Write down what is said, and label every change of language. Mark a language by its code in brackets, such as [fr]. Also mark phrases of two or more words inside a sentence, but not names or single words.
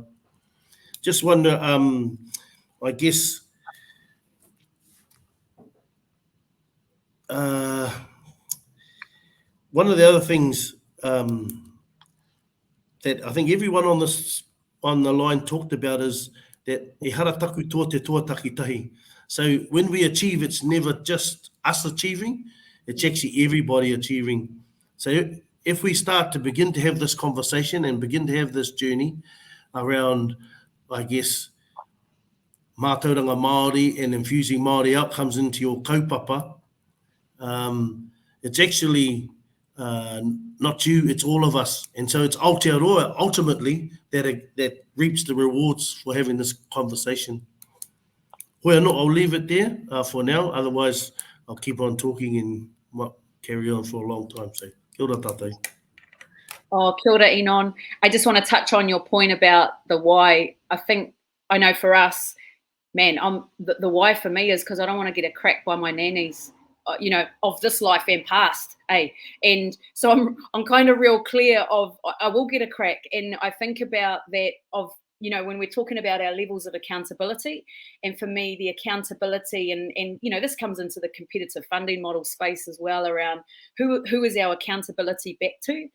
[en] Just wonder, I guess, one of the other things that I think everyone on the line talked about is that [mi] e hara taku toa te toa takitahi. [en] So when we achieve, it's never just us achieving, it's actually everybody achieving. So if we start to begin to have this conversation and begin to have this journey around, I guess, [mi] mātauranga Māori [en] and infusing Māori outcomes into your kaupapa, it's actually not you, it's all of us. And so it's Aotearoa ultimately that reaps the rewards for having this conversation. Well, no, I'll leave it there for now. Otherwise, I'll keep on talking and might carry on for a long time. So, [mi] kia ora tātou. Oh, kia ora, Enon. [en] I just want to touch on your point about the why. I know for us, man, the why for me is because I don't want to get a crack by my nannies. of this life and past, and so I'm kind of real clear of I will get a crack, and I think about that of when we're talking about our levels of accountability, and for me the accountability and this comes into the competitive funding model space as well, around who is our accountability back to.